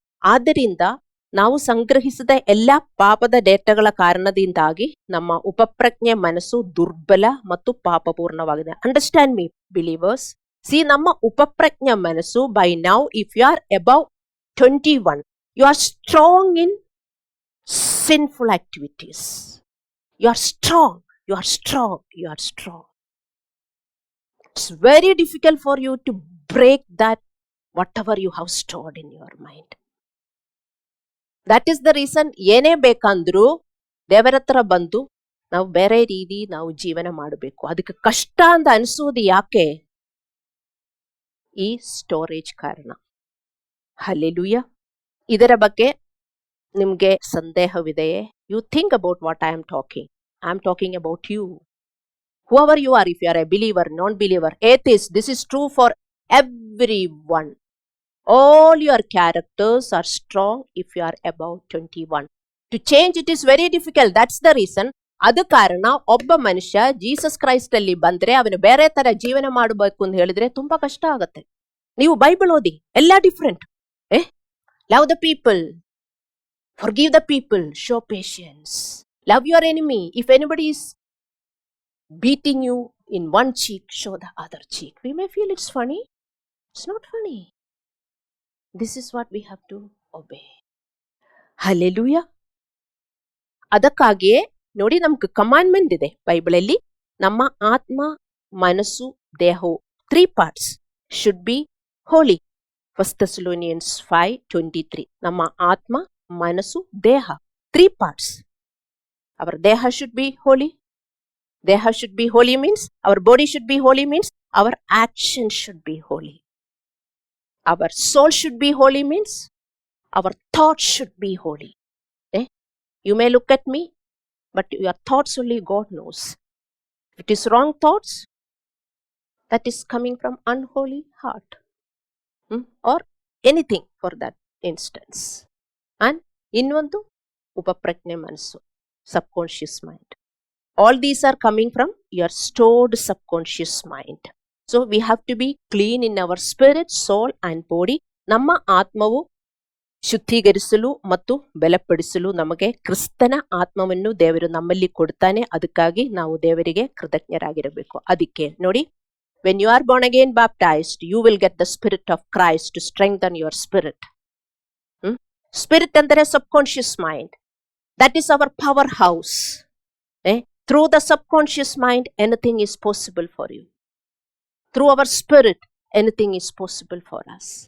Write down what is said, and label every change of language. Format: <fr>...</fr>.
<kn>ಆದ್ದರಿಂದ ನಾವು ಸಂಗ್ರಹಿಸಿದ ಎಲ್ಲ ಪಾಪದ ಡೇಟಾಗಳ ಕಾರಣದಿಂದಾಗಿ ನಮ್ಮ ಉಪಪ್ರಜ್ಞೆ ಮನಸ್ಸು ದುರ್ಬಲ ಮತ್ತು ಪಾಪಪೂರ್ಣವಾಗಿದೆ.</kn> <en>Understand me believers. See,</en> <kn>ನಮ್ಮ ಉಪಪ್ರಜ್ಞೆ ಮನಸ್ಸು</kn> <en>By now, if you are above 21, you are strong in sinful activities. You are strong, you are strong, you are strong. It's very difficult for you to break that, whatever you have stored in your mind. That is the reason,</en> <kn>ಏನೇ ಬೇಕಂದ್ರೂ ದೇವರ ಹತ್ರ ಬಂದು ನಾವು ಬೇರೆ ರೀತಿ ನಾವು ಜೀವನ ಮಾಡಬೇಕು. ಅದಕ್ಕೆ ಕಷ್ಟ ಅಂತ ಅನಿಸೋದು ಯಾಕೆ? ಈ ಸ್ಟೋರೇಜ್ ಕಾರಣ. ಹಲ್ಲೆಲೂಯಾ. ಇದರ ಬಗ್ಗೆ ನಿಮ್ಗೆ ಸಂದೇಹವಿದೆಯೇ?</kn> <en>You think about what I am talking. I am talking about you. Whoever you are, if you are a believer, non-believer, atheist, this is true for everyone. All your characters are strong if you are above 21. To change it is very difficult. That's the reason.</en> <kn>ಅದು ಕಾರಣ ಒಬ್ಬ ಮನುಷ್ಯ Jesus Christ ಅಲ್ಲಿ ಬಂದ್ರೆ ಅವನು ಬೇರೆ ತರ ಜೀವನ ಮಾಡಬೇಕು ಅಂತ ಹೇಳಿದ್ರೆ ತುಂಬಾ ಕಷ್ಟ ಆಗತ್ತೆ. ನೀವು ಬೈಬಲ್ ಓದಿ, ಎಲ್ಲ different.</kn> <en>Love the people, forgive the people, show patience, love your enemy. If anybody is beating you in one cheek, show the other cheek. We may feel it's funny. It's not funny. This is what we have to obey. Hallelujah.</en> <kn>ಅದಕ್ಕಾಗಿಯೇ ನೋಡಿ, ನಮ್ಗೆ commandment ಇದೆ ಬೈಬಲಲ್ಲಿ. ನಮ್ಮ ಆತ್ಮ, ಮನಸ್ಸು, ದೇಹವು</kn> <en>3 parts should be holy.</en> <kn>1 Thessalonians 5:23. ನಮ್ಮ ಆತ್ಮ, ಮನಸ್ಸು, ದೇಹ,</kn> <en>3 parts. Our deha should be holy. Deha should be holy means our body should be holy, means our action should be holy. Our soul should be holy means our thoughts should be holy. You may look at me, but your thoughts only God knows. If it is wrong thoughts, that is coming from unholy heart, or anything for that instance.</en> <kn>And ಇನ್ನೊಂದು ಉಪಪ್ರಜ್ಞೆ ಮನಸ್ಸು, subconscious mind.</kn> <en>All these are coming from your stored subconscious mind. So we have to be clean in our spirit, soul and body.</en> <kn>ನಮ್ಮ ಆತ್ಮವು ಶುದ್ಧೀಕರಿಸಲು ಮತ್ತು ಬಲಪಡಿಸಲು ನಮಗೆ ಕ್ರಿಸ್ತನ ಆತ್ಮವನ್ನು ದೇವರು ನಮ್ಮಲ್ಲಿ ಕೊಡ್ತಾನೆ. ಅದಕ್ಕಾಗಿ ನಾವು ದೇವರಿಗೆ ಕೃತಜ್ಞರಾಗಿರಬೇಕು. ಅದಕ್ಕೆ ನೋಡಿ,</kn> <en>when you are born again baptized, you will get the spirit of Christ to strengthen your spirit. Spirit ಅಂದರೆ subconscious mind. That is our powerhouse. Through the subconscious mind, anything is possible for you. Through our spirit, anything is possible for us.</en>